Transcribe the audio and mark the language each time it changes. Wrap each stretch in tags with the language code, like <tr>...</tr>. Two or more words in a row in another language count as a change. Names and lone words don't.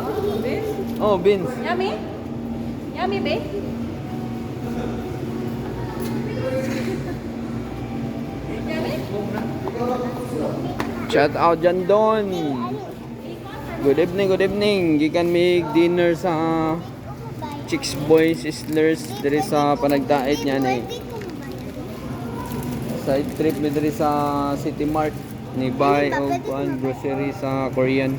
<en>Oh, Vince. Yummy? Yummy, babe? Shout out dyan doon. Good evening.</en> <ceb>Gikan mig dinner sa Chicks Boys Sizzlers diri sa panagdait niya ni. Side trip ni diri sa City Mart ni buy og kuan grocery sa Korean.</ceb>